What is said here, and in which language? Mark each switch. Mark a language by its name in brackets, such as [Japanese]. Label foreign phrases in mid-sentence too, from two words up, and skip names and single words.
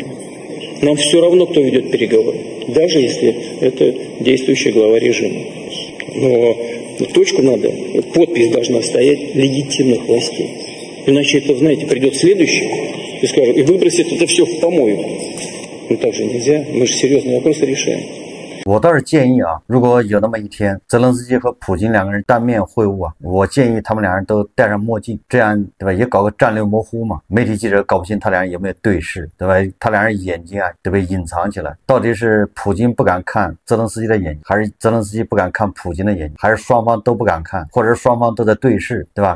[Russian] Нам все равно, кто ведет переговоры, даже если это действующий глава режима. Но точку надо, подпись должна стоять легитимных властей. Иначе это, знаете, придет следующий и скажет, и выбросит это все в помойку. Ну так же нельзя, мы же серьезные вопросы решаем. [Chinese] 我倒是建议啊，如果有那么一天，泽连斯基和普京两个人当面会晤啊，我建议他们两人都戴上墨镜，这样对吧，也搞个战略模糊嘛。媒体记者搞不清他俩人有没有对视，对吧？他俩人眼睛啊都被隐藏起来，到底是普京不敢看泽连斯基的眼睛，还是泽连斯基不敢看普京的眼睛，还是双方都不敢看，或者是双方都在对视，对吧？